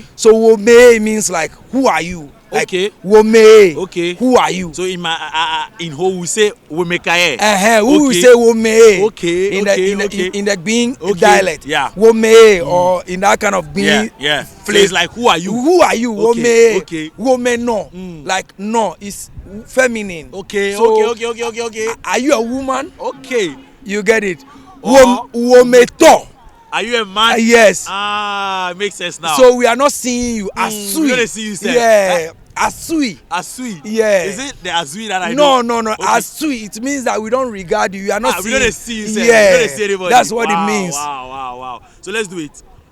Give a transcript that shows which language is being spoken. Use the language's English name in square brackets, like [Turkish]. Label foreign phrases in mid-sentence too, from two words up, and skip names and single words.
[English] So Wome means like, who are you? Like, Wome. Okay. Who are you? So in my in Hohoe we say Womekaye. Who will say Wome? Okay. In the being dialect. Yeah. Wome or in that kind of being. Yeah. So it's like, who are you? Who are you? Wome. Okay. [Ewe] Wome no. [English] Like no is feminine. Okay. So, Okay. Are you a woman? Okay. You get it. Wometo. Are you a man? Yes. Ah, makes sense now. So we are not seeing you Asui. We don't see you say. Yeah. Asui. Yeah. Is it the Asui that I know? No. Okay. Asui. It means that we don't regard you. You are not seeing. We don't see you say. Yeah. We don't see anybody. That's what it means. Wow. So let's do it.